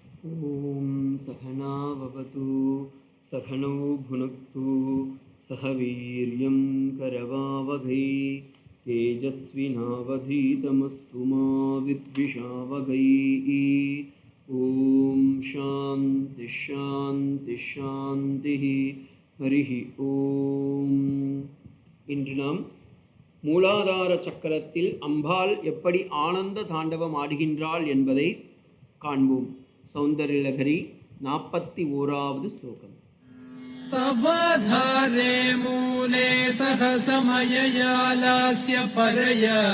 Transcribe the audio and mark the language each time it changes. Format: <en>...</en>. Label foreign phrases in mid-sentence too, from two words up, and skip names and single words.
<sa>ॐ सहना भवतु सहनौ भुनक्तु सह वीर्यं करवावहै तेजस्विनावधीतमस्तु मा विद्विषावहै। ॐ शान्ति शान्ति शान्तिः हरिः ॐ।</sa> <ta>இன்று நாம் மூலாதார சக்கரத்தில் அம்பாள் எப்படி ஆனந்த தாண்டவம் ஆடுகின்றாள் என்பதை காண்போம். சௌந்தர்யலகரி 41வது ஸ்லோகம்.</ta> <sa>तवाधारे मूले सह समययालास्य परया</sa>